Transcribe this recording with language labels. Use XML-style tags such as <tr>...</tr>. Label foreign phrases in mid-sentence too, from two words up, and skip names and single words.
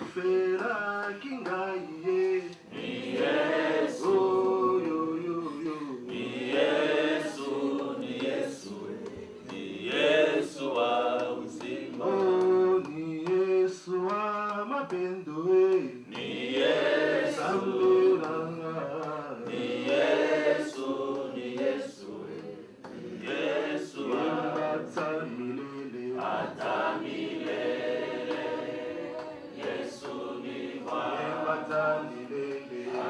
<ln>amelaki ngai ye. Oh, yo, yo, yo.</ln> <sw>Oh, ni Yesu wa mapendo e.</sw> <ln>Nzambe na ngai.</ln> <sw>Ata milele. Ata milele.</sw>